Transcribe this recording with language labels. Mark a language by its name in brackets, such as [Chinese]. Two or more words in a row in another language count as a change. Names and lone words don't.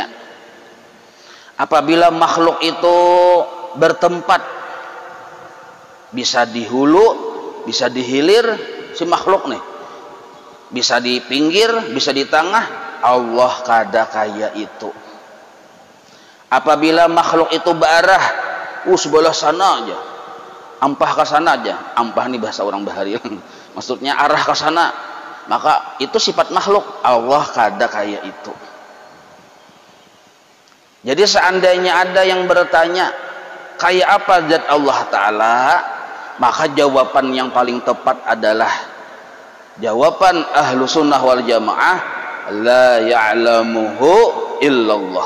[Banjar] Apabila makhluk itu bertempat, bisa di hulu, bisa di hilir, si makhluk nih, bisa di pinggir, bisa di tengah, Allah kada kaya itu. Apabila makhluk itu berarah, sebelah sana aja, ampah ke sana aja, ampah ini bahasa orang bahari, maksudnya arah ke sana, maka itu sifat makhluk. Allah kada kaya itu. [Indonesian] Jadi seandainya ada yang bertanya kayak apa zat Allah Ta'ala, maka jawaban yang paling tepat adalah jawaban [Arabic] أهل السنة والجماعة, لا يعلمه إلا الله.